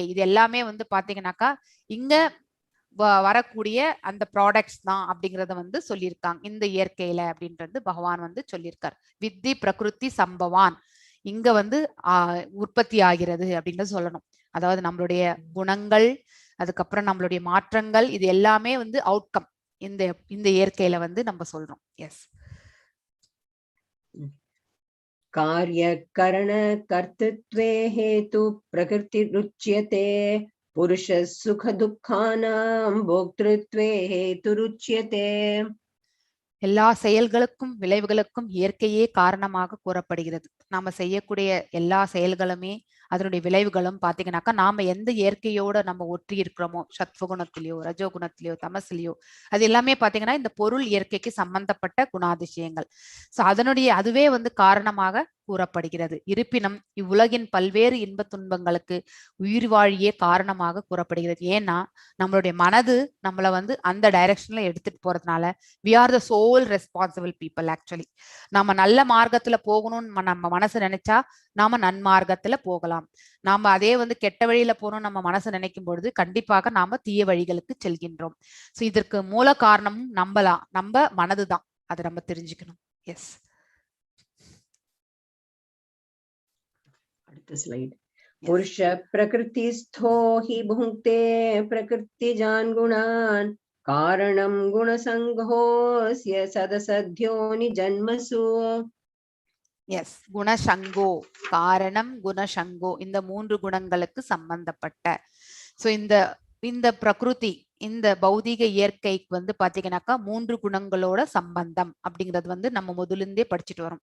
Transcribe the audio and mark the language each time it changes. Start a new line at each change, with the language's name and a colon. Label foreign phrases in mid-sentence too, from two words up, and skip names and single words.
Tamil: இது எல்லாமே வந்து பாத்தீங்கன்னாக்கா இங்க வரக்கூடிய அந்த ப்ராடக்ட்ஸ் தான் அப்படிங்கறத வந்து சொல்லியிருக்காங்க இந்த இயற்கையில அப்படின்றது பகவான் வந்து சொல்லியிருக்கார்.
Sanskrit: विद्धि प्रकृति सम्भवान्,
Tamil: இங்க வந்து உற்பத்தி ஆகிறது அப்படின்றது சொல்லணும். அதாவது நம்மளுடைய குணங்கள், அதுக்கப்புறம் நம்மளுடைய மாற்றங்கள், இது எல்லாமே வந்து அவுட்கம் இந்த இந்த இயற்கையில வந்து நம்ம சொல்றோம். எஸ்.
Sanskrit: कार्यकरण कर्तृत्वे हेतु प्रकृति रुच्यते पुरुष सुख दुःखानां भोक्तृत्वे हेतु रुच्यते.
Tamil: எல்லா செயல்களுக்கும் விளைவுகளுக்கும் இயற்கையே காரணமாக கூறப்படுகிறது. நாம செய்யக்கூடிய எல்லா செயல்களுமே அதனுடைய விளைவுகளும் பாத்தீங்கன்னாக்கா நாம எந்த இயற்கையோட நம்ம ஒற்றி இருக்கிறோமோ, சத்வகுணத்திலேயோ ரஜோகுணத்திலேயோ தமசிலேயோ, அது எல்லாமே பாத்தீங்கன்னா இந்த பொருள் இயற்கைக்கு சம்பந்தப்பட்ட குணாதிசயங்கள். சோ அதனுடைய அதுவே வந்து காரணமாக கூறப்படுகிறது. இருப்பினும் இவ்வுலகின் பல்வேறு இன்ப துன்பங்களுக்கு உயிர் வாழியே காரணமாக கூறப்படுகிறது. ஏன்னா நம்மளுடைய மனது நம்மளை வந்து அந்த டைரக்ஷன்ல எடுத்துட்டு போறதுனால
English: we are the sole responsible people actually.
Tamil: நாம நல்ல மார்க்கத்துல போகணும்னு நம்ம மனசு நினைச்சா நாம நன்மார்க்கத்துல போகலாம். நாம அதே வந்து கெட்ட வழியில போகணும் நம்ம மனசு நினைக்கும் பொழுது கண்டிப்பாக நாம தீய வழிகளுக்கு செல்கின்றோம். சோ இதற்கு மூல காரணமும் நம்ம மனதுதான். அதை நம்ம தெரிஞ்சுக்கணும். எஸ். அடுத்த ஸ்லைட்.
Sanskrit: पुरुष प्रकृतिस्थो हि भुङ्क्ते प्रकृतिजान् गुणान् कारणं गुणसङ्घोऽस्य सदसद्योनि जन्मसु.
Tamil: எஸ்.
Sanskrit: गुणसङ्गो, कारणं गुणसङ्गो,
Tamil: இந்த 3 குணங்களுக்கு சம்பந்தப்பட்ட. சோ இந்த பிரகிருதி, இந்த பௌதிக இயற்கைக்கு வந்து பாத்தீங்கன்னாக்கா 3 குணங்களோட சம்பந்தம் அப்படிங்கிறது வந்து நம்ம முதலிருந்தே படிச்சுட்டு வரோம்.